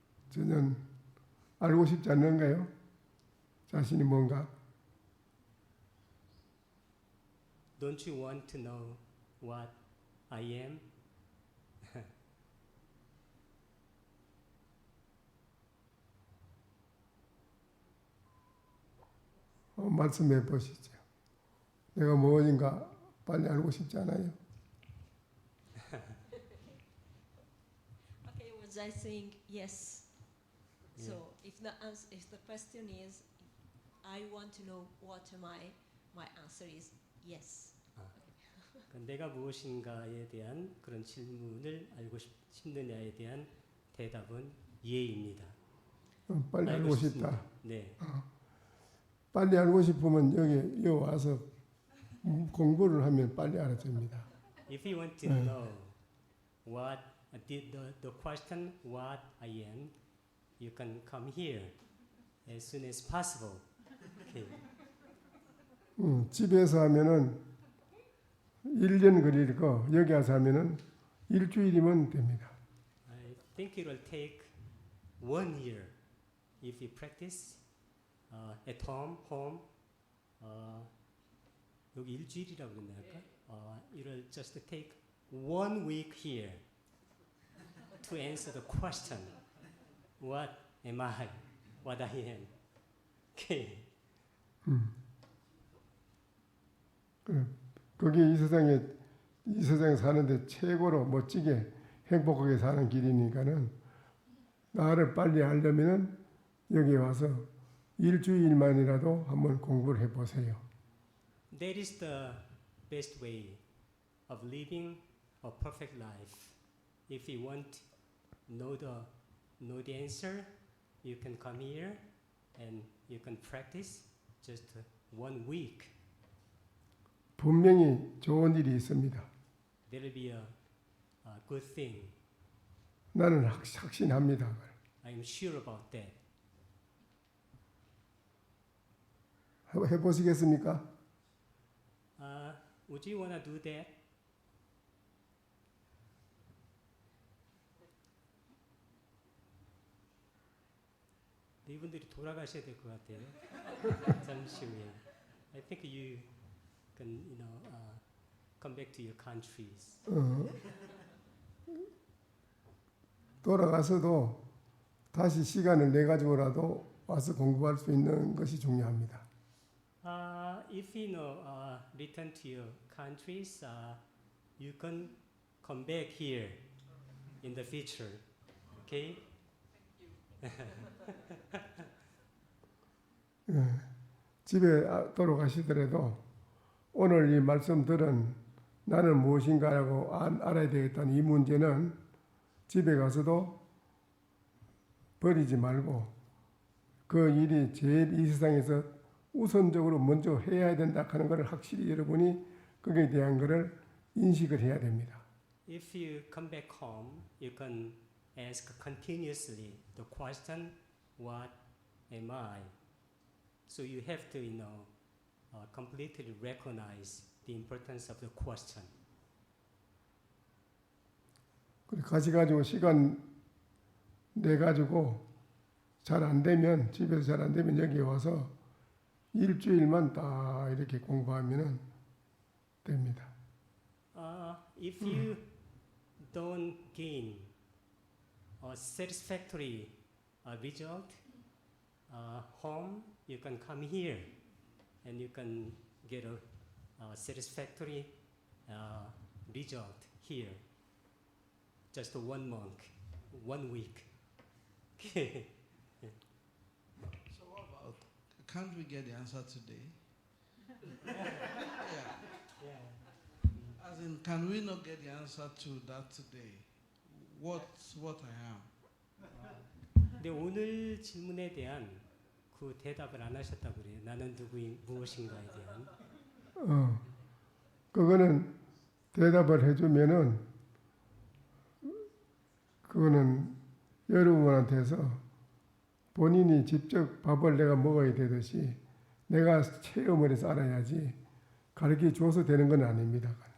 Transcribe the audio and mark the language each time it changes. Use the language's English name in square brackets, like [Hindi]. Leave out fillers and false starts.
[Korean] 전혀 알고 싶지 않는가요? 자신이 뭔가? [English] Don't you want to know what I am? [Korean] 말씀해 보시죠. 내가 무엇인가 빨리 알고 싶지 않아요? [English] Okay, was I saying yes? So if the question is, I want to know what am I, my answer is yes. [Korean] 그 내가 무엇인가에 대한 그런 질문을 알고 싶느냐에 대한 대답은 예입니다. 빨리 알고 싶다. 네. 빨리 알고 싶으면 여기 와서 공부를 하면 빨리 알아집니다. [English] If you want to know what the question what I am, you can come here as soon as possible. Okay. [Korean] 집에서 하면은 1년 걸릴 거 여기 와서 하면은 일주일이면 됩니다. [English] I think it will take 1 year if you practice at home. [Korean] 여기 일주일이라고 그랬나 할까? [English] It will just take 1 week here to answer the question. What am I? What I am? Okay. [Korean] 그게 이 세상에 사는데 최고로 멋지게 행복하게 사는 길이니까는 나를 빨리 알려면은 여기 와서 일주일만이라도 한번 공부를 해보세요. [English] That is the best way of living a perfect life. If you want to know the answer, you can come here and you can practice just 1 week. [Korean] 분명히 좋은 일이 있습니다. [English] There will be a good thing. [Korean] 나는 확신합니다. [English] I am sure about that. [Korean] 해보시겠습니까? [English] Would you want to do that? [Korean] 이분들이 돌아가셔야 될 것 같아요. 잠시 후에. [English] I think you can, come back to your countries. [Korean] 돌아가서도 다시 시간을 내 가지고라도 와서 공부할 수 있는 것이 중요합니다. [English] If you return to your countries, you can come back here in the future. Okay? [Korean] 집에 돌아가시더라도 오늘 이 말씀 들은 나는 무엇인가라고 알아야 되겠다는 이 문제는 집에 가서도 버리지 말고 그 일이 제일 이 세상에서 우선적으로 먼저 해야 된다 하는 것을 확실히 여러분이 거기에 대한 것을 인식을 해야 됩니다. [English] If you come back home, you can ask continuously the question, what am I? So you have to, completely recognize the importance of the question. [Korean] 가지고 시간 내 가지고 잘 안 되면 집에서 잘 안 되면 여기 와서 일주일만 딱 이렇게 공부하면은 됩니다. [English] If you don't gain a satisfactory result home, you can come here and you can get a satisfactory result here. Just 1 month, 1 week. Okay. So what about, can't we get the answer today? Yeah. As in, can we not get the answer to that today? What I am? [Korean] 근데 오늘 질문에 대한 그 대답을 안 하셨다고 그래요. 나는 무엇인가에 대한. 그거는 대답을 해주면은 그거는 여러분한테서 본인이 직접 밥을 내가 먹어야 되듯이 내가 체험을 해서 알아야지 가르쳐 줘서 되는 건 아닙니다.